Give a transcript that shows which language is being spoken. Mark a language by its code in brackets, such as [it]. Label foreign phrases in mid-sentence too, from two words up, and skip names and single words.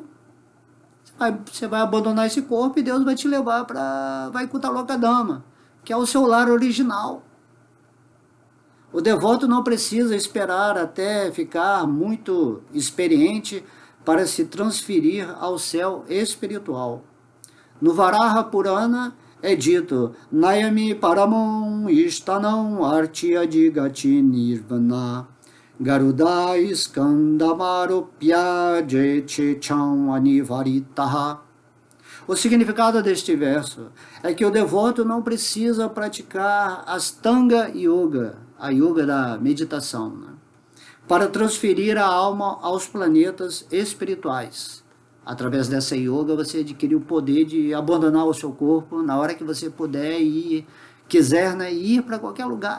[pt] Você vai abandonar esse corpo e Deus vai te levar para Vaikuntha Lokadama, que é o seu lar original. O devoto não precisa esperar até ficar muito experiente para se transferir ao céu espiritual. No Varaha Purana é dito, [sa] नयामि परमं स्थानम् अर्चिरादिगतिं विना गरुड स्कन्धम् आरोप्य यथेच्छम् अनिवारितः. [pt] O significado deste verso é que o devoto não precisa praticar Astanga Yoga, a yoga da meditação, né, para transferir a alma aos planetas espirituais. Através dessa yoga você adquire o poder de abandonar o seu corpo na hora que você puder e quiser, né, ir para qualquer lugar.